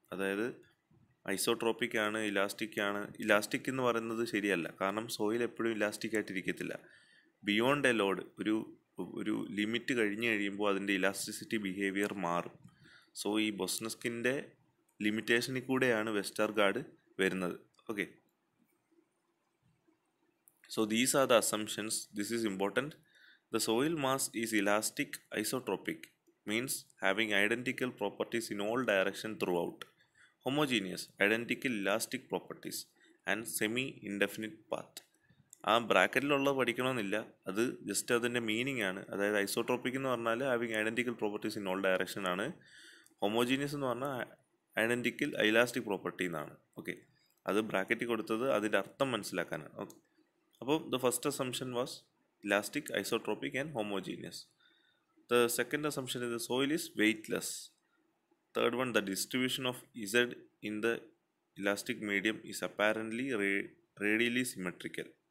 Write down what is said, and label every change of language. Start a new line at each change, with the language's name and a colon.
Malayalam: അതായത് ഐസോട്രോപിക് ആണ്, ഇലാസ്റ്റിക് എന്ന് പറയുന്നത് ശരിയല്ല, കാരണം സോയിൽ എപ്പോഴും ഇലാസ്റ്റിക് ആയിട്ടിരിക്കത്തില്ല. ബിയോണ്ട് എ ലോഡ്, ഒരു ലിമിറ്റ് കഴിഞ്ഞ് കഴിയുമ്പോൾ അതിൻ്റെ ഇലാസ്റ്റിസിറ്റി ബിഹേവിയർ മാറും. സോ ഈ ബോസ്നെസ്കിൻ്റെ ലിമിറ്റേഷനിൽ കൂടെയാണ് വെസ്റ്റർഗാർഡ് വരുന്നത്.
English: Okay, so these are the assumptions. This is important. The soil mass is elastic isotropic, means having identical properties in all directions throughout. Homogeneous, identical elastic properties and semi-indefinite path.
Malayalam: ആ ബ്രാക്കറ്റിലുള്ള പഠിക്കണമെന്നില്ല, അത് just അതിൻ്റെ meaning ആണ്. അതായത് isotropic എന്ന് പറഞ്ഞാൽ
English: Having identical properties in all direction ആണ്.
Malayalam: Homogeneous എന്ന് പറഞ്ഞാൽ ഐഡൻറ്റിക്കൽ ഇലാസ്റ്റിക് പ്രോപ്പർട്ടി എന്നാണ്. ഓക്കെ, അത് ബ്രാക്കറ്റിൽ കൊടുത്തത് അതിൻ്റെ അർത്ഥം മനസ്സിലാക്കാനാണ്.
English: Okay, അപ്പോൾ the first assumption was elastic, isotropic and homogeneous. The second assumption is the soil is weightless. Third one, the distribution of Z in the elastic medium is apparently radially symmetrical.